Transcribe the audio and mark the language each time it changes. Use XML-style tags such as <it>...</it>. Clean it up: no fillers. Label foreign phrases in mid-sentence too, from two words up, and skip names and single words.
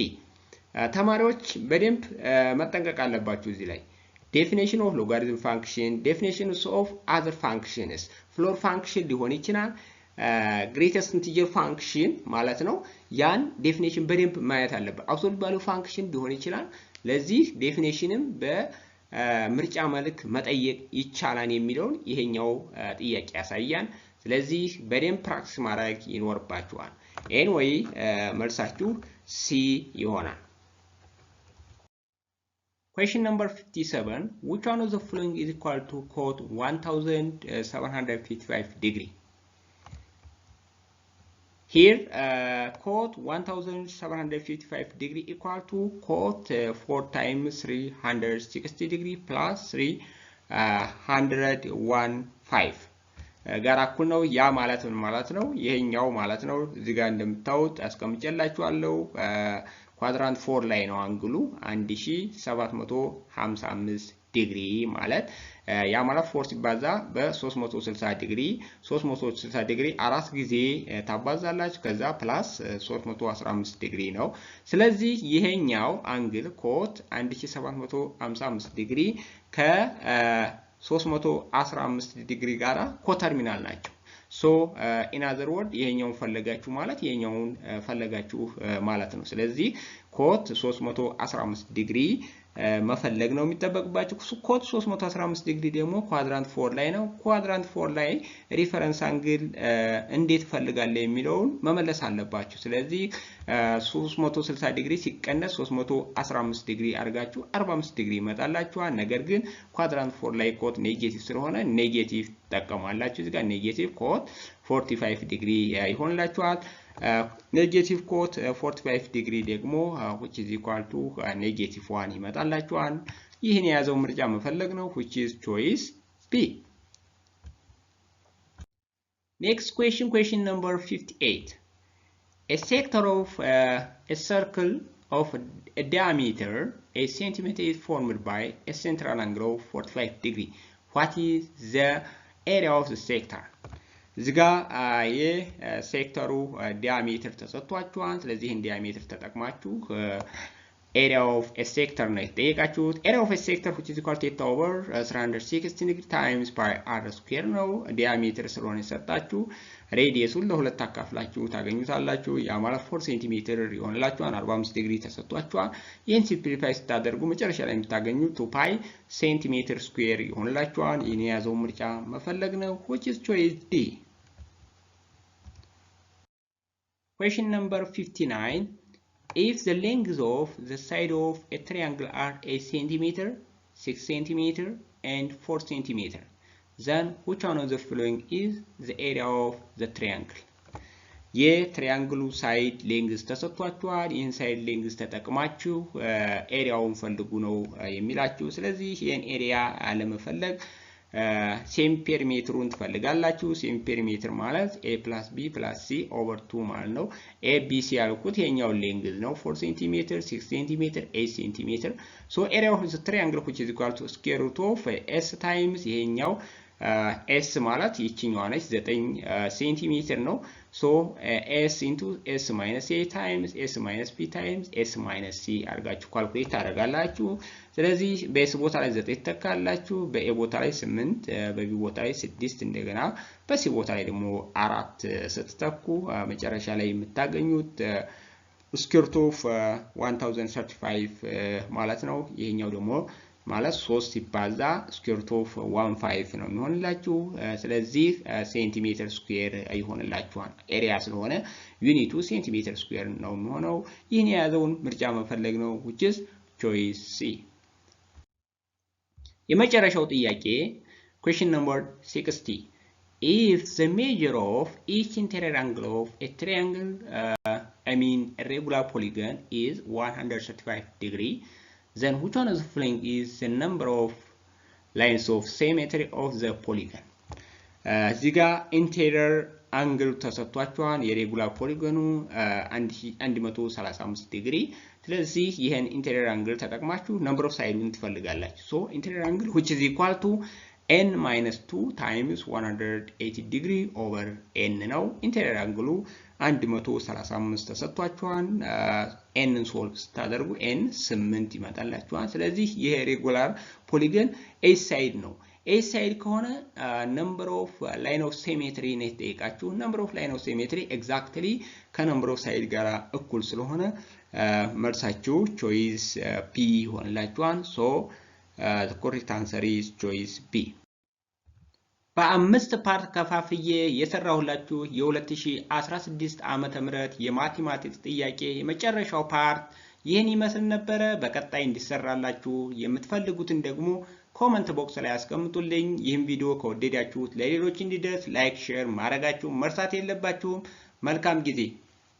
<am>ተማሪዎች በደንብ መጠንቀቅ አለባችሁ እዚህ ላይ</am> <en>definition of logarithm function, definitions of other functions, floor function</en> <am>ሊሆን ይችላል</am> <en>greatest integer function</en> <am>ማለት ነው። ያን ዴፊኒሽን በደንብ ማየት አለበት።</am> <en>absolute value function</en> <am>ሊሆን ይችላል። ለዚህ ዴፊኒሽንም በምርጫ መልክ መጠየቅ ይቻላል የሚለውን ይሄኛው ጥያቄ ያሳያል። ስለዚህ በደንብ ፕራክቲስ ማድረግ ይኖርባችኋል። anyway መልሳችሁ C ይሆናል።</am> <en>Question number 57. Which one of the following is equal to cot 1755 degree? Here, cot 1755 degree equal to cot 4 times 360 degree plus 315</en> <am>ጋር እኩል ነው። ያ ማለት ምን ማለት ነው? ይሄኛው ማለት ነው። እዚህ ጋር እንደምታዩት አስቀምጬላችኋለሁ። ኳድራንት 4 ላይ ነው አንግሉ 1755 ዲግሪ ማለት ያ ማለት 4 ሲባዛ በ360 ዲግሪ 360 ዲግሪ 4 ጊዜ ታባዛላችሁ ከዛ ፕላስ 315 ዲግሪ ነው። ስለዚህ ይሄኛው አንግል ኮት 1755 ዲግሪ ከ315 ዲግሪ ጋራ ኮተርሚናል ናቸው።</am> <en>so in other word</en> <am>ይሄኛውን ፈለጋችሁ ማለት ይሄኛውን ፈለጋችሁ ማለት ነው። ስለዚህ ኮት 315 ዲግሪ መፈለግ ነው የሚጠበቅባችሁ። ኮት 315 ዲግሪ ደግሞ ኳድራንት 4 ላይ ነው። ኳድራንት 4 ላይ ሪፈረንስ አንግል እንዴት ፈልጋለህ የሚለውን መመለስ አለባችሁ። ስለዚህ 360 ዲግሪ ሲቀነስ 315 ዲግሪ አድርጋችሁ 45 ዲግሪ ይመጣላችኋል። ነገር ግን ኳድራንት 4 ላይ ኮት ኔጌቲቭ ስለሆነ ኔጌቲቭ ተጠቀማላችሁ። እዚህ ጋር ኔጌቲቭ ኮት 45 ዲግሪ ይሆንላችኋል። ኔጌቲቭ ኮት 45 ዲግሪ ደግሞ</am> <en>which is equal to -1</en> <am>ይመጣላችኋል። ይህን የያዘው ምርጫ መፈለግ ነው</am> <en>which is choice B. Next question number 58. A sector of a circle of a diameter 8 centimeter is formed by a central angle of 45 degree. What is the area of the sector?</en> <am>እዚጋ የሴክተሩ ዲያሜትር ተሰጥቷችኋል። ስለዚህ ይህን ዲያሜትር ተጠቅማችሁ</am> <en>area of a sector</en> <am>ነው የተጠየቃችሁት።</am> <en>area of a sector which is equal to theta over 360 degree times pi r square</en> <am>ነው። ዲያሜትር ስለሆነ የሰጣችሁ ሬዲየሱን ለሁለት አካፍላችሁ ታገኙታላችሁ። ያ ማለት 4 ሴንቲሜትር ይሆንላችኋል። 45 ዲግሪ ተሰጥቷችኋል። ይህን ሲምፕሊፋይ ስታደርጉ መጨረሻ ላይ የምታገኙት 2 pi</am> <en>centimeter square</en> <am>ይሆንላችኋል። ይህን የያዘው ምርጫ መፈለግ ነው</am> <en>which is choice D. Question number 59. If the length of the side of a triangle are 8 centimeter, 6 centimeter, and 4 centimeter, then which one of the following is the area of the triangle?</en> <am>የትሪያንግሉ</am> <en>side length</en> <am>ተሰጥቷችኋል። ይህን</am> <en>side length</en> <am>ተጠቅማችሁ ኤሪያውን ፈልጉ ነው የሚላችሁ። ስለዚህ ይህን ኤሪያ ለመፈለግ</am> <en>semi perimeter</en> <am>ትፈልጋላችሁ።</am> <en>semi perimeter</en> <am>ማለት</am> <en>a plus b plus c over 2</en> <am>ማለት ነው። a b c ያልኩት የኛው</am> <en>ሌንግዝ ነው 4 cm 6 cm 8 cm so area of the triangle which is equal to square root of s times</en> <am>ይሄኛው s ማለት ይችኛዋ ነች</am> <en>9 cm ነው so s into s minus a times s minus b times s minus c</en> <am>አድርጋችሁ ካልኩሌት ታደርጋላችሁ። ስለዚህ በs ቦታ ላይ 9 ተካላችሁ፣ በa ቦታ ላይ 8፣ በb ቦታ ላይ 6 እንደገና በc ቦታ ላይ ደግሞ 4 ስትተኩ መጨረሻ ላይ የምታገኙት</am> <en>square root of</en> <am>1035 ማለት ነው። ይሄኛው ደግሞ ማለት 3 ሲባዛ</am> <en>square root of</en> <am>15 ነው የሚሆንላችሁ። ስለዚህ</am> <en>centimeter square</en> <am>ይሆንላችኋል። ኤሪያ ስለሆነ ዩኒቱ</am> <en>centimeter square</en> <am>ነው የሚሆነው። ይህን የያዘውን ምርጫ መፈለግ ነው</am> <en>which is choice C.</en> <am>የመጨረሻው ጥያቄ</am> <en>question number 60. If the measure of each interior angle of a triangle a regular polygon is 135 degree, then which one of the following is the number of lines of symmetry of the polygon?</en> <am>እዚህ ጋር</am> <en>interior angle</en> <am>ተሰጥቷችኋል። የሬጉላር ፖሊጎኑ 135 ዲግሪ። ስለዚህ ይሄን ኢንቴሪየር አንግል ተጠቅማችሁ</am> <en>number of side</en> <am>ትፈልጋላችሁ።</am> <en>so interior angle which is equal to n minus 2 times 180 degree over n ነው። interior angle</en> <am>135 ተሰጥቷችኋል። n ሶልቭ ስታደርጉ n 8 ይመጣላችኋል። ስለዚህ ይሄ</am> <en>regular polygon 8 side</en> <am>ነው።</am> <en>8 side</en> <am>ከሆነ</am> <en>number of line of symmetry</en> <am>ነው የተጠየቃችሁ።</am> <en>number of line of symmetry</en> <am>ኤግዛክትሊ ከነምበር ኦፍ ሳይድ ጋር እኩል ስለሆነ መልሳችሁ</am> <en>choice B</en> <am>ይሆንላችኋል። ሶ</am> <en>the correct answer is choice B.</en> <am>በአምስት ፓርት ከፋፍዬ የሰራሁላችሁ የ2016 ዓመተ ምህረት የማቴማቲክስ ጥያቄ የመጨረሻው ፓርት ይህን ይመስል ነበረ። በቀጣይ እንዲሰራላችሁ የምትፈልጉትን ደግሞ</am> <en>comment box</en> <am>ላይ አስቀምጡልኝ። ይህን ቪዲዮ ከወደዳችሁት ለሌሎች እንዲደርስ ላይክ፣ ሼር ማድረጋችሁ መርሳት የለባችሁም። መልካም ጊዜ</am>